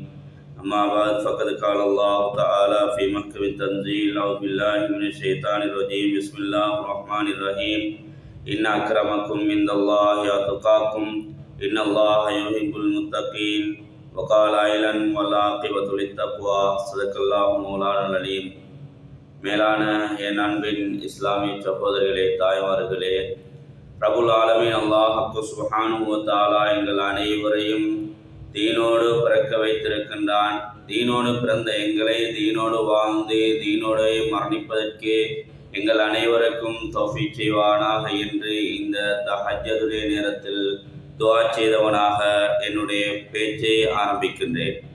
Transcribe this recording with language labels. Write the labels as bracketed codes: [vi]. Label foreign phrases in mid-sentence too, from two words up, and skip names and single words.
[ar] أما بعد، فقد قال الله تعالى في محكم تنزيل. أعوذ بالله من الشيطان الرجيم. بسم الله الرحمن الرحيم. إن أكرمكم عند الله أتقاكم. إن الله يحب المتقين. وقال أيضا والعاقبة للتقوى. صدق الله مولانا العليم. [ta] மேலான என் அன்பின் இஸ்லாமிய சகோதரர்களே, தாய்மார்களே, [ar] رب العالمين الله سبحانه وتعالى [ta] எங்கள் அனைவரையும் தீனோடு பிறக்க வைத்திருக்கின்றான். தீனோடு பிறந்த எங்களை தீனோடு வாழ்ந்து தீனோடு மரணிப்பதற்கு எங்கள் அனைவருக்கும் தௌஃபீக் செய்வானாக என்று இந்த தஹஜ்ஜுடைய நேரத்தில் துஆ செய்தவனாக என்னுடைய பேச்சை ஆரம்பிக்கின்றேன்.